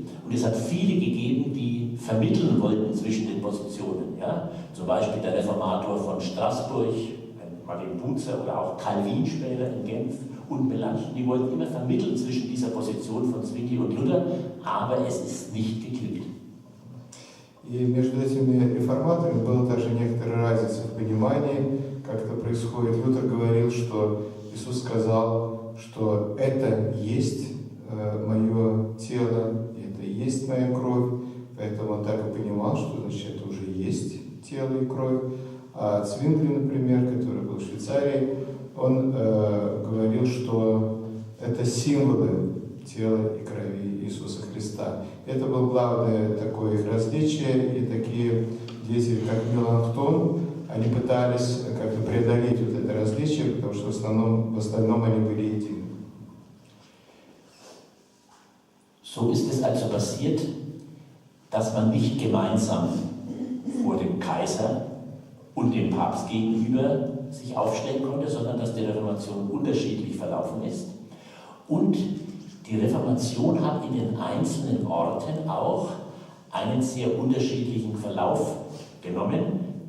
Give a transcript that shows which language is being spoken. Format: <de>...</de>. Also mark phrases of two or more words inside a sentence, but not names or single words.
<de>Und es hat viele gegeben, die vermitteln wollten zwischen den Positionen. Ja? Zum Beispiel der Reformator von Straßburg, Martin Bucer oder auch Calvin später in Genf und Melanchthon, die wollten immer vermitteln zwischen dieser Position von Zwingli und Luther, aber es ist nicht geglückt.</de> <ru>И между этими реформаторами была также некоторая разница в понимании, как это происходит. Лютер говорил, что Иисус сказал, что это есть мое тело, это есть моя кровь, поэтому он так и понимал, что значит это уже есть тело и кровь. А Цвингли, например, который был в Швейцарии, он говорил, что это символы тела и крови Иисуса Христа. Это было главное такое их различие, и такие деятели, как Меланхтон, они пытались как-то преодолеть вот это различие, потому что в остальном они были едины.</ru> <de>So ist es also passiert, dass man nicht gemeinsam vor dem Kaiser und dem Papst gegenüber sich aufstellen konnte, sondern dass die Reformation unterschiedlich verlaufen ist. Und die Reformation hat in den einzelnen Orten auch einen sehr unterschiedlichen Verlauf genommen.</de>